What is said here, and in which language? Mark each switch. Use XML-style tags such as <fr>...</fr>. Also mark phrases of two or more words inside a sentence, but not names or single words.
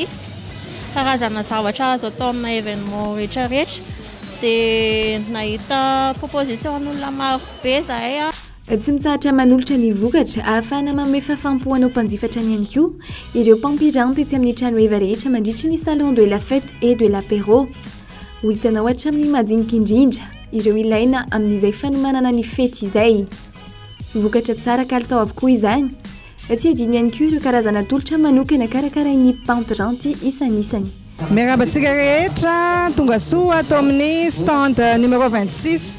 <mg>Karazana zavatra azo atao amina événement rehetrarehetra. Dia nahita proposition n'olona maro be zahay. Tsy mitsahatra manolotra ny vokatra ahafahana manome fahafaham-po anao mpanjifatra ny ihany koa ireo mpampiranty tetsy amin'ny trano heva rehetra mandritra ny Salon de la Fête et de l'Apéro. Ho hitanao hatramin'ny madinika indrindra ireo ilaina amin'izay fanomanana ny fety izay. Vokatra tsara kalitao avokoa izany. Tsy adino ihany koa ireo karazana tolotra manokana karakarain'ny mpampiranty isan'isany. Miarabantsika rehetra tonga soa atao amin'ny</mg> <fr>stand numéro</fr> <mg>26.</mg>